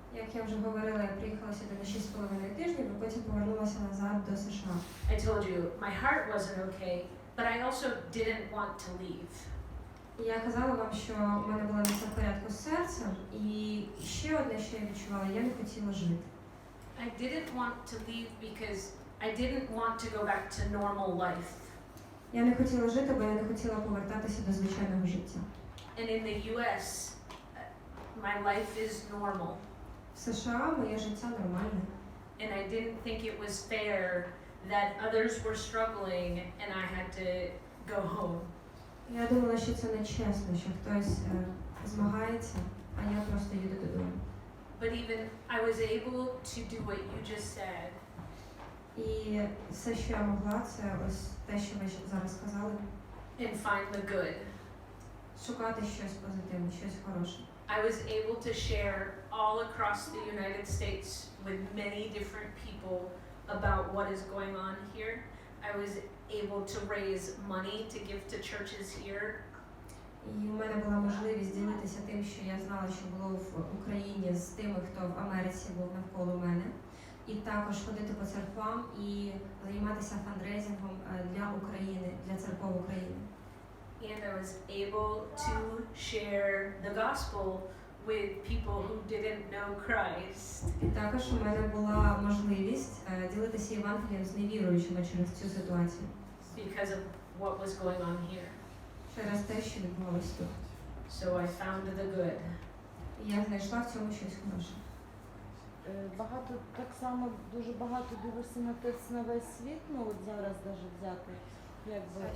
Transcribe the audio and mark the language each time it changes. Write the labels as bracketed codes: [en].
[uk] Як я вже говорила, я приїхала сюди на 6,5 тижнів, і потім повернулася назад до США. [en] I told you, my heart wasn't okay, but I also didn't want to leave. [uk] Я казала вам, що в мене була не все в порядку з серцем, і ще одне, що я відчувала, я не хотіла жити. [en] I didn't want to leave because I didn't want to go back to normal life. [uk] Я не хотіла жити, бо я не хотіла повертатися до звичайного життя. [en] And in the US, my life is normal. [uk] В США моє життя нормальне. [en] And I didn't think it was fair that others were struggling and I had to go home. [uk] Я думала, що це нечесно, що хтось змагається, а я просто їду додому. [en] But even I was able to do what you just said. [uk] І все, що я могла, це ось те, що ви зараз сказали. [en] And find the good. [uk] Шукати щось позитивне, щось хороше. [en] I was able to share all across the United States with many different people about what is going on here. I was able to raise money to give to churches here. [uk] І в мене була можливість ділитися тим, що я знала, що було в Україні, з тими, хто в Америці був навколо мене. І також ходити по церквам і займатися фандрейзингом для України, для церков України. [en] And I was able to share the gospel with people who didn't know Christ. [uk] І також у мене була можливість ділитися Євангелієм з невіруючими через цю ситуацію. [en] Because of what was going on here. [uk] Через те, що відбувалося тут. [en] So I found the good. [uk] І я знайшла в цьому щось хороше. Багато, так само, дуже багато дивишся на весь світ, ну от зараз навіть взяти, якби.